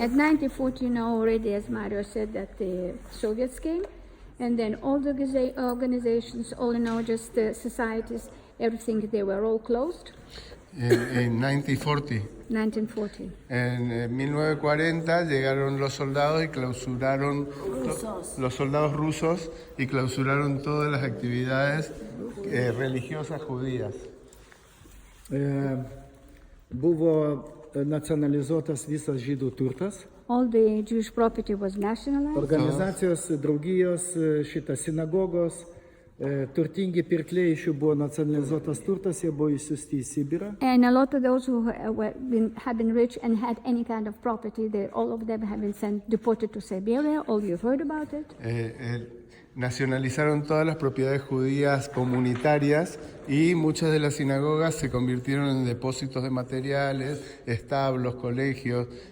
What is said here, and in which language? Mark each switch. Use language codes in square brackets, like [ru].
[en] At 1940, already, as Mario said, that the Soviets came, and then all the organizations, all just societies, everything, they were all closed. [es] En 1940. En 1940 llegaron los soldados y clausuraron los soldados rusos y clausuraron todas las actividades religiosas judías. [lt] Buvo nacionalizuotas visas žydų turtas. [en] All the Jewish property was nationalized. [lt] Organizacijos, draugijos, sinagogos. Turtingi pirkliai iš jų buvo nacionalizuotas turtas, jie buvo išsiųsti į Sibirą. [en] And a lot of those who had been rich and had any kind of property, all of them have been deported to Siberia. All you've heard about it. [es] Nacionalizaron todas las propiedades judías comunitarias y muchas de las sinagogas se convirtieron en depósitos de materiales, establos, colegios.